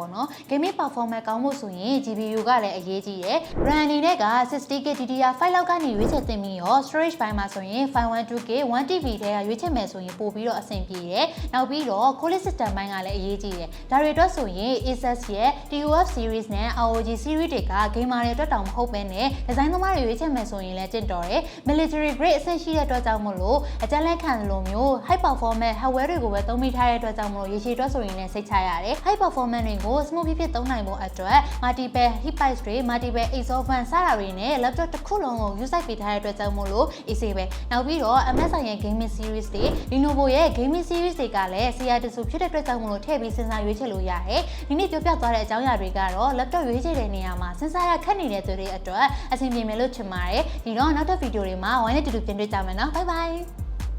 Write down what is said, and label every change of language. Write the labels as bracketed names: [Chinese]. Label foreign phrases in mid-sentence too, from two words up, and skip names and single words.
[Burmese] ပေါ့နော် [English] gaming performance [Burmese] ကောင်းဖို့ဆိုရင် GPU ကလည်းအရေးကြီးတယ် RAM အနေနဲ့က 60GB DDR5 လောက်ကနေရွေးချယ်သင့်ပြီးတော့ storage ဘိုင်းမှာဆိုရင် 512GB 1TB ထဲကရွေးချယ်မယ်ဆိုရင်ပို့ပြီးတော့အဆင်ပြေတယ်နောက်ပြီးတော့ [English] cooling system [Burmese] ဘိုင်းကလည်းအရေးကြီးတယ်ဒါတွေအတွက်ဆိုရင် Asus ရဲ့ TUF series နဲ့ ROG series တွေက gamer တွေအတွက်တောင်မဟုတ်ပဲနဲ့ design သမားတွေရွေးချယ်မယ်ဆိုရင်လည်းတင့်တော်တယ် [English] military grade [Burmese] အဆင့်ရှိတဲ့အတွက်ကြောင့်မို့လို့အကြမ်းလက်ခံလိုမျိုး [English] high performance hardware [Burmese] တွေကိုပဲသုံးမိထားတဲ့အတွက်ကြောင့်မို့လို့ရေရှည်အတွက်ဆိုရင်လည်းစိတ်ချ ရတယ် [English] high performance [Burmese] တွေကို smooth ဖြစ်သုံးနိုင်ဖို့အတွက် [English] multiple heat pipes [Burmese] တွေ [English] multiple exhaust fan [Burmese] စတာတွေနဲ့ laptop တစ်ခုလုံးကို use ပေးထားတဲ့အတွက်ကြောင့်မို့လို့ easy ပဲနောက်ပြီးတော့ MSI ရဲ့ [English] gaming series [Burmese] တွေ Lenovo ရဲ့ [English] gaming series [Burmese] တွေကလည်း CR တဆူဖြစ်တဲ့အတွက်ကြောင့်မို့လို့ထည့်ပြီးစဉ်းစားရွေးချယ်လို့ရတယ်ဒီနေ့ပြောပြသွားတဲ့အကြောင်းအရာတွေကတော့ laptop ရွေးချယ်တဲ့နေရာမှာစဉ်းစားရခက်နေတဲ့သူတွေအတွက်အဆင်ပြေမယ်လို့ထင်ပါတယ်ဒီတော့နောက်ထပ်ဗီဒီယိုတွေမှာဝိုင်းနဲ့တူတူပြန်တွေ့ကြမယ်နော် [English] bye bye